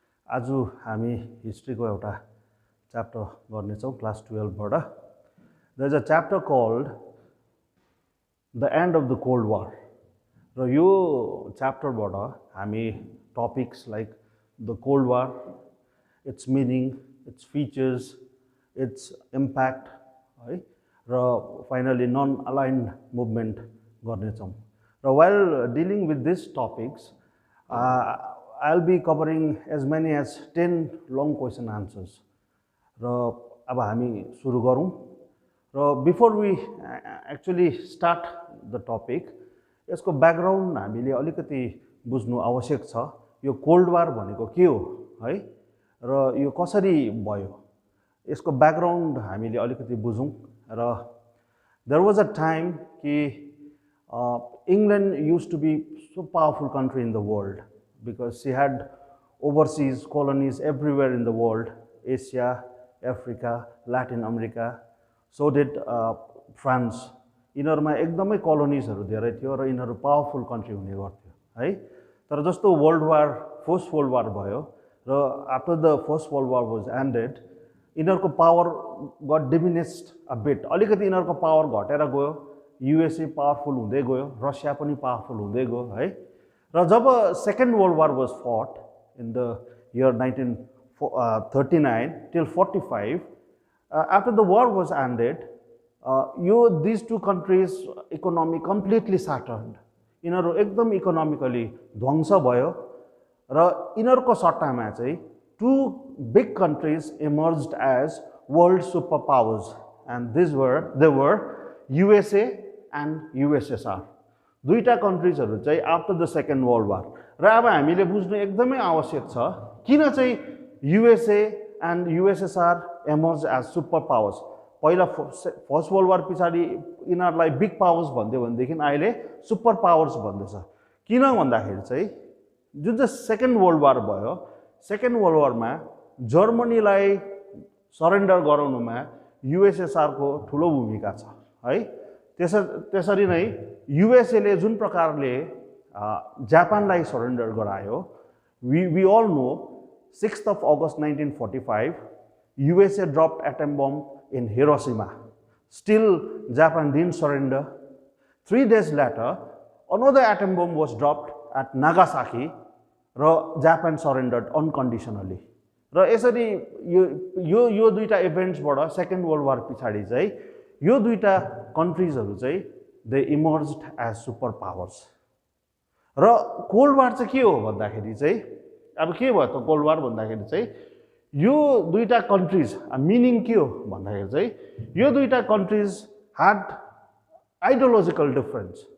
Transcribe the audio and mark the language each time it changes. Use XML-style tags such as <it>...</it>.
<ne>आज हामी हिस्ट्रीको एउटा च्याप्टर गर्नेछौँ क्लास 12 बाट.</ne> <en>There is a chapter called The End of the Cold War.</en> <ne>र यो च्याप्टर बाट हामी topics like</ne> <en>the Cold War, its meaning, its features, its impact, है र finally non-aligned movement</en> <ne>गर्नेछौँ.</ne> <en>र while dealing with these topics, I'll be covering as many as 10 long question answers.</en> <ne>र अब हामी सुरु गरौँ. र</ne> <en>before we actually start the topic,</en> <ne>यसको ब्याकग्राउन्ड हामीले अलिकति बुझ्नु आवश्यक छ. यो कोल्ड वार भनेको के हो है र यो कसरी भयो यसको ब्याकग्राउन्ड हामीले अलिकति बुझौँ.</ne> <en>र there was a time कि England used to be so powerful country in the world because she had overseas colonies everywhere in the world, Asia, Africa, Latin America. So did France.</en> <ne>यिनीहरुमा एकदमै coloniesहरु धेरै थियो र यिनीहरु powerful country हुने गर्थ्यो है. तर जस्तो</ne> <en>first world war</en> <ne>भयो र</ne> <en>after the first world war was ended,</en> <ne>यिनीहरुको</ne> <en>Power got diminished a bit.</en> <ne>अलिकति यिनीहरुको पावर घटेर गयो. USA पावरफुल हुँदै गयो, रसिया पनि पावरफुल हुँदै गयो है. र जब</ne> <en>Second world war was fought in the year 1939 till 45, after the war was ended, these two countries economy completely shattered.</en> <ne>यिनीहरु एकदम इकोनोमिकली ध्वंस भयो र यिनीहरुको सट्टामा चाहिँ</ne> <en>two big countries emerged as world superpowers, and they were USA and USSR.</en> <ne>दुईटा कन्ट्रीजहरु चाहिँ after the second world war. र अब हामीले बुझ्नु एकदमै आवश्यक छ किन चाहिँ</ne> <en>USA and USSR emerged as super powers.</en> <ne>पहिला फर्स्ट वर्ल्ड वार पछाडि यिनीहरुलाई बिग पावर्स भन्दै भनेदेखि अहिले सुपर पावर्स भन्दैछ. किन भन्दाखेरि चाहिँ जुन चाहिँ सेकेन्ड वर्ल्ड वार भयो, सेकेन्ड वर्ल्ड वारमा जर्मनीलाई सरेन्डर गराउनुमा USSR को ठूलो भूमिका छ है. त्यसरी नै USA ले जुन प्रकारले जापानलाई सरेन्डर गरायो,</ne> <en>we all know 6th of August 1945 USA dropped atom bomb in Hiroshima. Still Japan didn't surrender. 3 days later another atom bomb was dropped at Nagasaki</en> <ne>र</ne> <en>Japan surrendered unconditionally.</en> <ne>र यसरी यो दुईटा इभेन्ट्सबाट सेकेन्ड वर्ल्ड वार पछाडि चाहिँ यो दुईटा कन्ट्रीजहरु चाहिँ</ne> <en>They emerged as super powers.</en> <ne>र कोल्ड वार चाहिँ के हो भन्दाखेरि चाहिँ अब के भयो त कोल्ड वार भन्दाखेरि चाहिँ यो दुईटा कन्ट्रीज मिनिङ के हो भन्दाखेरि चाहिँ यो दुईटा कन्ट्रीज</ne> <en>Had ideological difference.</en>